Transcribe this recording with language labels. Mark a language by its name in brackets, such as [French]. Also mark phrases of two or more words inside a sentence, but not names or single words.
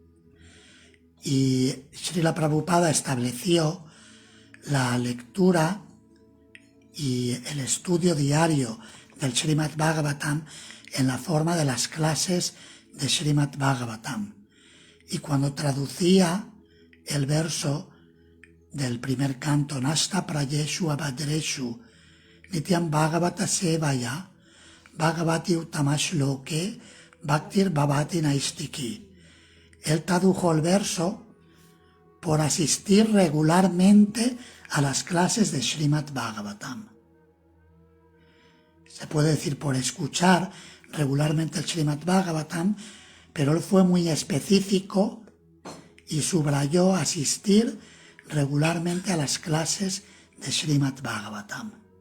[Spanish] Y Srila Prabhupada estableció la lectura y el estudio diario del Srimad Bhagavatam en la forma de las clases de Srimad Bhagavatam. Y cuando traducía el verso del primer canto, [Sanskrit] नष्ट प्रायेषु अभद्रेषु नित्यं भागवत सेवया भगवति उत्तमश् लोके भक्तिर् भवति नैष्ठिकी, [Spanish] él tradujo el verso por asistir regularmente a las clases de Srimad Bhagavatam. Se puede decir por escuchar regularmente el Srimad Bhagavatam, pero él fue muy específico y subrayó asistir regularmente a las clases de Srimad Bhagavatam.